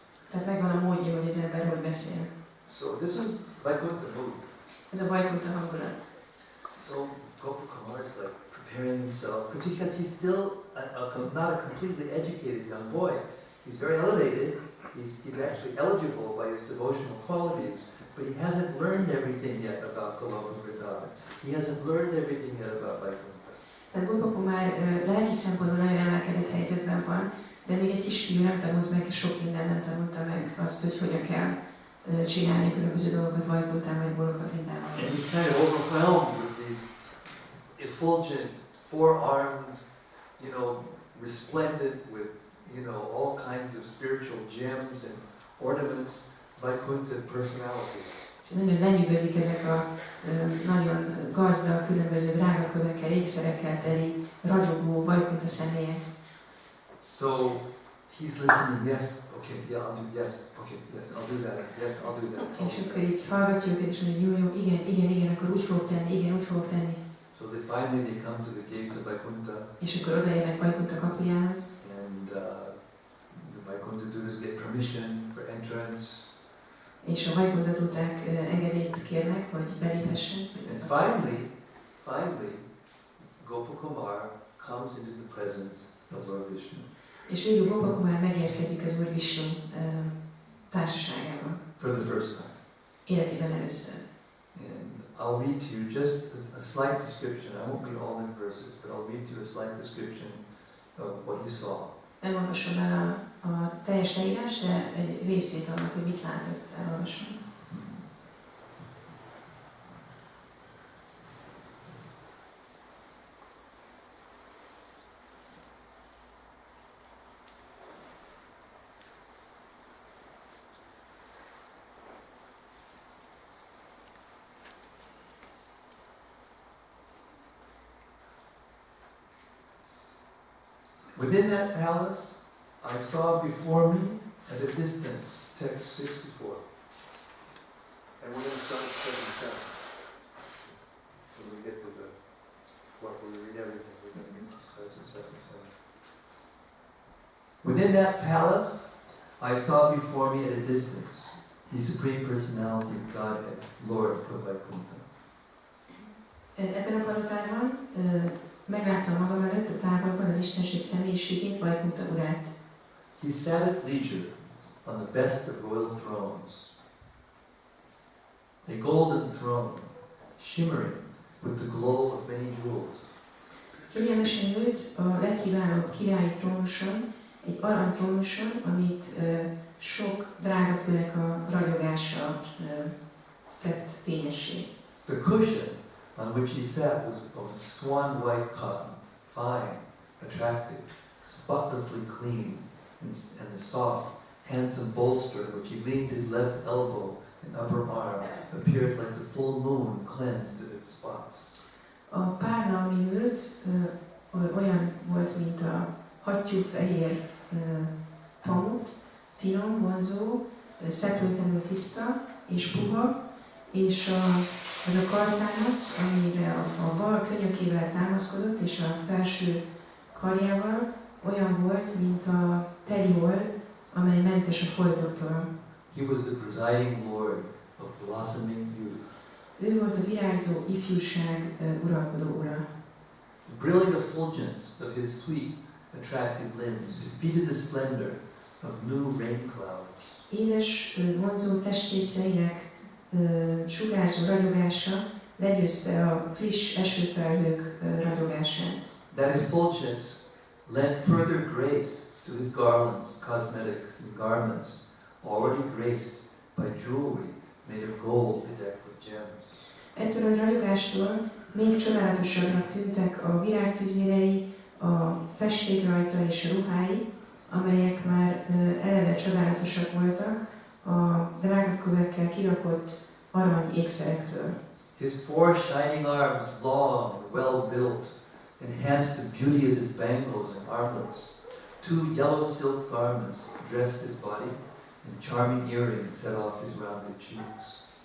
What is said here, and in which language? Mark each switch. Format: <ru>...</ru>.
<hu>Tehát megvan a módja, hogy az ember hogy beszél.</hu> <en>So this is Vaikuntha mood.</en> <hu>Ez a Vaikuntha hangulat.</hu> <en>So Gopakumar is like preparing himself because he's still not a completely educated young boy. He's very elevated. He's actually eligible by his devotional qualities, but he hasn't learned everything yet about Goloka Vrindavan. He hasn't learned everything yet about Vaikuntha.</en> <hu>Tehát Gopakumar lelki szempontból nagyon emelkedett helyzetben van, de még egy kisfiú nem tanult meg, sok minden nem tanulta meg azt, hogy hogyan kell csinálni a különböző dolgokat Vaikuntán vagy Goloka Vrindavan.</hu> <en>And he's kind of overwhelmed with these effulgent, four-armed, resplendent with, all kinds of spiritual gems and ornaments, Vaikuntha personality.</en> <hu>Nagyon lenyűgözik ezek a nagyon gazdag, különböző drágakövekkel, ékszerekkel teli, ragyogó Vaikuntha személyek.</hu> <en>So he's listening, yes, okay, yeah, I'll do, yes, okay, yes, I'll do that, yes, I'll do that.</en> <hu>És akkor így hallgatja őket, és mondja, jó, igen, akkor úgy fogok tenni, igen, úgy fogok tenni.</hu> <en>So finally they come to the gates of Vaikuntha.</en> <hu>És akkor odaérnek Vaikuntha kapujához.</hu> <en>And the Vaikuntha Dutas get permission for entrance.</en> <hu>És a Vaikuntha Duták engedélyt kérnek, hogy beléphessen.</hu> <en>And finally, Gopakumar comes into the presence of Lord Vishnu.</en> <hu>És végül Gopakumar megérkezik az Úr Vishnu társaságában.</hu> <en>For the first time.</en> <hu>Életében először.</hu> <en>And I'll read to you just a slight description. I won't read all the verses, but I'll read to you a slight description of what he saw.</en> <hu>Nem olvasom el a teljes leírást, de egy részét annak, hogy mit látott, elolvasom.</hu> <en>Within that palace, I saw before me at a distance, text 64. And we're going to start at 77. When we get to the, what we read everything, we're going to get to starts at 77. Within that palace, I saw before me at a distance the Supreme Personality of Godhead, Lord of Vaikuntha.</en> <hu>Ebben a palotában megláttam magam előtt a távolban az Istenség személyiségét, Vaikuntha urát.</hu> <en>He sat at leisure on the best of royal thrones, a golden throne, shimmering with the glow of many jewels.</en> <hu>Kényelmesen ült a legkiválóbb királyi trónuson, egy aranytrónuson, amit sok drágakőnek a ragyogása tett fényessé.</hu> <en>The cushion on which he sat was of swan white cotton, fine, attractive, spotlessly clean, and the soft, handsome bolster on which he leaned his left elbow and upper arm appeared like the full moon cleansed of its spots.</en> <hu>A párna, amin ült, olyan volt, mint a hattyúfehér pamut, finom, vonzó, szeplőtlenül tiszta és puha, és az a kartánosz, amire a bal könyökével támaszkodott, és a felső karjával olyan volt, mint a teli hold, amely mentes a foltoktól.</hu> <en>He was the presiding lord of blossoming youth.</en> <hu>Ő volt a virágzó ifjúság uralkodó ura.</hu> <en>The brilliant effulgence of his sweet, attractive limbs defeated the splendor of new rain clouds.</en> <hu>Édes, vonzó testrészeinek sugárzó ragyogása legyőzte a friss esőfelhők ragyogását.</hu> <en>That effulgence lent further grace to his garlands, cosmetics, and garments, already graced by jewelry made of gold bedecked with gems.</en> <hu>Ettől a ragyogástól még csodálatosabbnak tűntek a virágfüzérei, a festék rajta és a ruhái, amelyek már eleve csodálatosak voltak a drágakövekkel kirakott arany ékszerektől.</hu> <en>His four shining arms, long and well built, enhanced the beauty of his bangles and armlets. Two yellow silk garments dressed his body, and charming earrings set off his rounded cheeks.</en>